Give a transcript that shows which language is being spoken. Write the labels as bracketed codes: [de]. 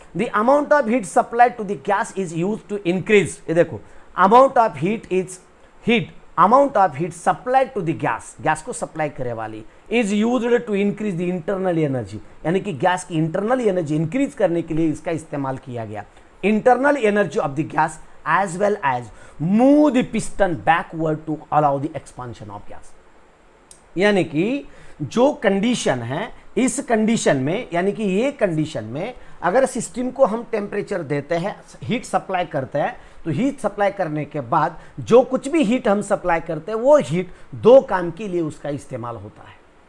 [en] the amount of heat supplied to the gas is use to increase, [hi] ये देखो, [en] amount of heat supplied to the gas [hi] को supply करे वाली [en] is used to increase the internal energy, [hi] यानी कि gas की internal energy increase करने के लिए इसका इस्तेमाल किया गया। [en] Internal energy of the gas as well as move the piston backward to allow the expansion of gas। [hi] यानी कि जो कंडीशन है, इस कंडीशन में, यानी कि ये कंडीशन में अगर सिस्टम को हम टेम्परेचर देते हैं, हीट सप्लाई करते हैं, तो हीट सप्लाई करने के बाद जो कुछ भी हीट हम सप्लाई करते हैं वो हीट दो काम के लिए उसका इस्तेमाल होता है।